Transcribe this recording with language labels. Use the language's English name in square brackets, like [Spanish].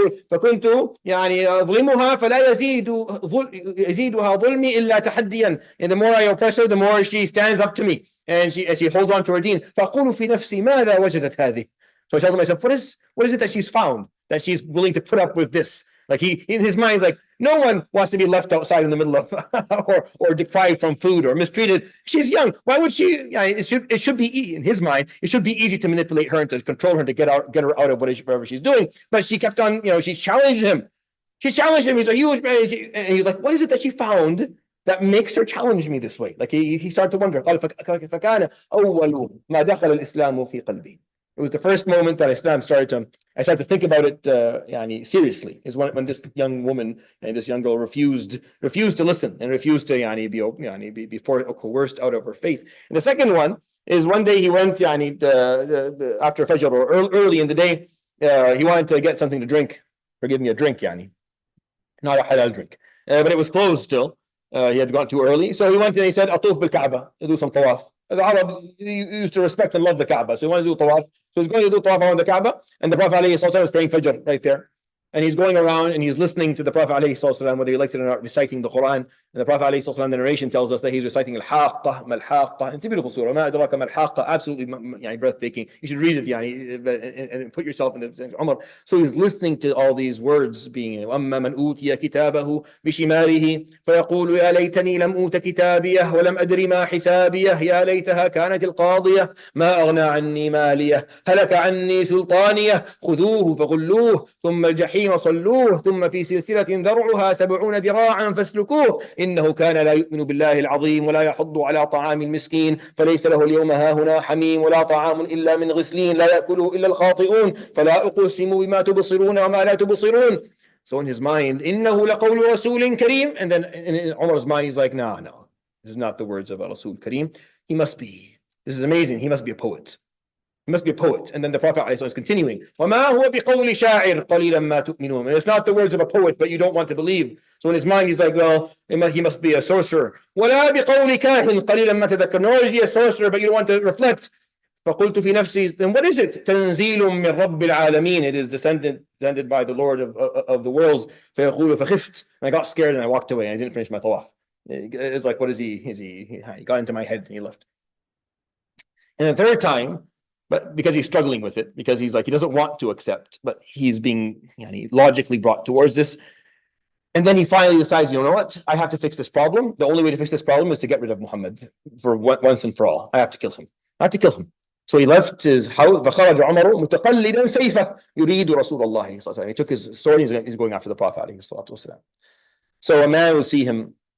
[Arabic] فكنت أظلمها فلا يزيدها ظلمي إلا تحديا. [English] And the more I oppress her, the more she stands up to me and she holds on to her deen. [Arabic] فأقول في نفسي ماذا وجدت هذه. [English] So I tell myself, what is it that she's found that she's willing to put up with this? Like he, in his mind, is like, no one wants to be left outside in the middle of, or deprived from food or mistreated. She's young. Why would she? It should be in his mind. It should be easy to manipulate her and to control her, to get her out of whatever she's doing. But she kept on, she challenged him. He's a huge man, and he's like, what is it that she found that makes her challenge me this way? Like he started to wonder. [Arabic] فكان أول ما دخل الإسلام في قلبي. [English] It was the first moment that I started to think about it seriously, is when this young woman and this young girl refused to listen and refused to be coerced out of her faith. And the second one is one day he went after Fajr or early in the day, he wanted to get something to drink, forgive me, a drink, not a halal drink, but it was closed still. He had gone too early, so he went and he said, "Atuf bil Kaaba, do some tawaf." The Arabs used to respect and love the Kaaba, so he wanted to do tawaf. So he's going to do tawaf around the Kaaba, and the Prophet ﷺ was praying Fajr right there. And he's going around and he's listening to the Prophet ﷺ, whether he likes it or not, reciting the Quran. And the Prophet ﷺ, the narration tells us that he's reciting Al-Haqqah, Mal-Haqqah. It's a beautiful surah. Ma adraka Mal-Haqqah, absolutely breathtaking. You should read it and put yourself in the Umar. So he's listening to all these words being [Arabic] وَأَمَّا مَنْ أُوتِيَ كِتَابَهُ بِشِمَالِهِ فَيَقُولُ يَا لَيْتَنِي لَمْ أُوتَ كِتَابِيَهْ وَلَمْ أَدْرِ مَا حِسَابِيَهْ يَا لَيْتَهَا كَانَتِ الْقَاضِيَةَ مَا أَغْنَى عَنِّي مَالِيَهْ هَلَكَ عَنِّي سُلْطَانِيَهْ خُذُوهُ فَغُلُّوهُ ثُمَّ الْجَحِيمَ صَلُّوهُ ثم في سلسلة ذرعها 70 ذراعا فاسلكوه إنه كان لا يؤمن بالله العظيم ولا يحض على طعام المسكين فليس له اليوم هاهنا حميم ولا طعام إلا من غسلين لا يأكله إلا الخاطئون فلا أقسم بما تبصرون وما لا تبصرون. [English] So in his mind, [Arabic] إنه لقول رسول كريم, [English] and then in Umar's mind he's like, no, this is not the words of a Rasul Kareem. This is amazing, he must be a poet. He must be a poet. And then the Prophet ﷺ is continuing, [Arabic] وَمَا هُوَ بِقَوْلِ شَاعِرٍ قَلِيلًا مَا تُؤْمِنُونَ. [English] And it's not the words of a poet, but you don't want to believe. So in his mind, he's like, well, he must be a sorcerer. [Arabic] وَلَا بِقَوْلِ كَاهٍ قَلِيلًا مَا تَذَكَّرُونَ. [English] Nor is he a sorcerer, but you don't want to reflect. [Arabic] فَقُلْتُ فِي نَفْسِي, [English] then what is it? [Arabic] تَنزِيلٌ مِّن رَبِّ الْعَالَمِينَ. [English] It is descended by the Lord of the worlds. [Arabic] فَيَقُولُ فَخِفْتُ. [English] And I got scared and I walked away and I didn't finish my tawaf. It's like, what is he? He got into my head and he left. And the third time, but because he's struggling with it, because he's like, he doesn't want to accept, but he's being logically brought towards this. And then he finally decides, you know what? I have to fix this problem. The only way to fix this problem is to get rid of Muhammad for once and for all. I have to kill him. So he left his house. [Arabic] فَخَرَجَ عُمَرُ مُتَقَلِّدًا سَيْفَهُ يُرِيدُ رَسُولَ اللَّهِ صلى الله عليه وسلم. [English] He took his sword. He's going after the Prophet عليه الصلاة والسلام. So a man will see him.